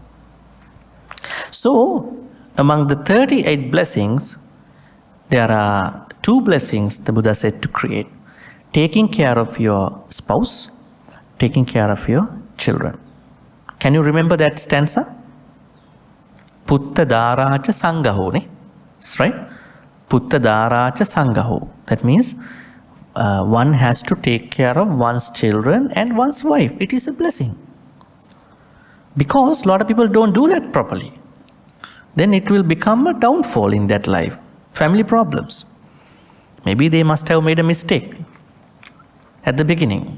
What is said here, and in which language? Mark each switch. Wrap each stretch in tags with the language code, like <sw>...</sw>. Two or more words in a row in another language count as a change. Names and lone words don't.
<en>So, among the 38 blessings, there are 2 blessings the Buddha said to create. Taking care of your spouse, taking care of your children. Can you remember that stanza?</en> <pi>Putta daracha sangaho, ne?</pi> <en>That's right.</en> <pi>Putta daracha sangaho.</pi> <en>That means one has to take care of one's children and one's wife. It is a blessing. Because a lot of people don't do that properly. Then it will become a downfall in that life. Family problems. Maybe they must have made a mistake at the beginning.</en>